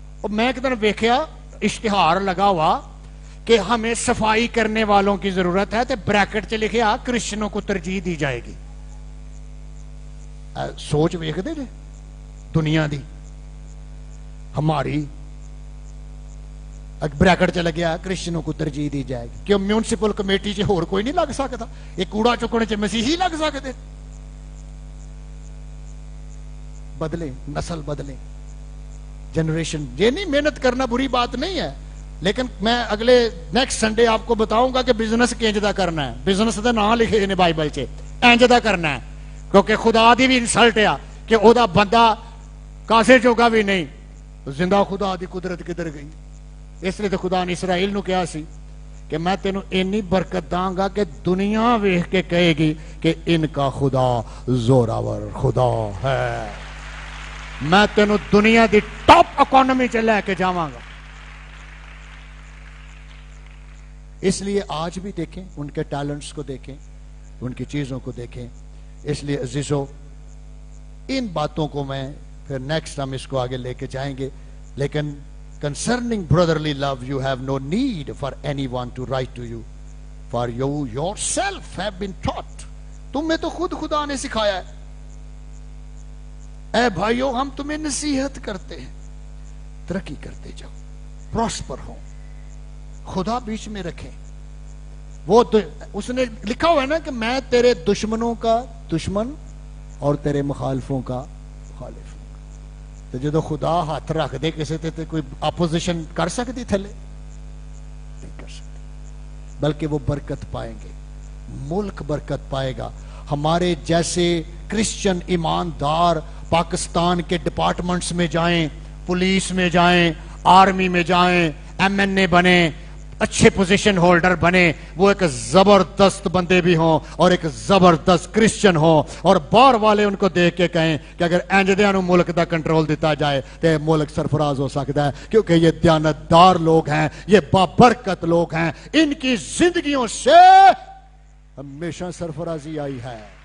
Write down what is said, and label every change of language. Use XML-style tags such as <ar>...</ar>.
<ur>میں ایک دن ویکھیا اشتہار لگا ہوا کہ ہمیں صفائی کرنے والوں کی ضرورت ہے, تو بریکٹ چ لکھیا کرسچنوں کو ترجیح دی جائے گی.</ur> <pa>سوچ ویکھ دے دنیا دی ہماری, بریکٹ چ لگیا کرسچنوں کو ترجیح دی جائے گی.</pa> <ur>کیوں میونسپل کمیٹی چ ہور کوئی نہیں لگ سکتا؟ یہ کوڑا چکنے چ مسیحی لگ سکتے؟ بدلے, نسل بدلے, جنریشن. یہ نہیں محنت کرنا بری بات نہیں ہے, لیکن میں اگلے نیکسٹ سنڈے آپ کو بتاؤں گا کہ بزنس کنج دا کرنا ہے.</ur> <pa>بزنس دا نام لکھے نے بائبل چ, انج دا کرنا ہے, کیونکہ خدا دی بھی انسلٹ ہے کہ او دا بندہ کاسے چوکا بھی نہیں. زندہ خدا دی قدرت کدھر گئی؟ اس لیے تو خدا نے اسرائیل نو کہا سی کہ میں تینوں اینی برکت داں گا کہ دنیا ویکھ کے کہے گی کہ</pa> <ur>ان کا خدا زوراور خدا ہے.</ur> <pa>میں تینوں دنیا دی ٹاپ اکانومی چ لے کے جاواں گا.</pa> <ur>اس لیے آج بھی دیکھیں ان کے ٹیلنٹس کو دیکھیں, ان کی چیزوں کو دیکھیں. اس لیے عزیزو ان باتوں کو میں پھر نیکسٹ ہم اس کو آگے لے کے جائیں گے.</ur> <en>لیکن concerning brotherly love, you have no need for anyone to write to you, for you yourself have been taught.</en> <ur>تمہیں تو خود خدا نے سکھایا ہے. اے بھائیو ہم تمہیں نصیحت کرتے ہیں, ترقی کرتے جاؤ, پراسپر ہو, خدا بیچ میں رکھیں. وہ اس نے لکھا ہوا ہے نا کہ میں تیرے دشمنوں کا دشمن اور تیرے مخالفوں کا مخالف.</ur> <pa>تو جدو خدا ہاتھ رکھ دے کسی تے کوئی اپوزیشن کر سکتی تھلے نہیں کر سکتی, بلکہ وہ برکت پائیں گے, ملک برکت پائے گا.</pa> <ur>ہمارے جیسے کرسچن ایماندار پاکستان کے ڈپارٹمنٹس میں جائیں, پولیس میں جائیں, آرمی میں جائیں, ایم این اے بنے, اچھے پوزیشن ہولڈر بنے, وہ ایک زبردست بندے بھی ہوں اور ایک زبردست کرسچن ہوں, اور باہر والے ان کو دیکھ کے کہیں کہ اگر</ur> <pa>انجدیاں نو ملک دا کنٹرول دیتا جائے</pa> <ur>تو ملک سرفراز ہو سکتا ہے, کیونکہ یہ دیانتدار لوگ ہیں, یہ بابرکت لوگ ہیں, ان کی زندگیوں سے ہمیشہ سرفرازی آئی ہے.</ur>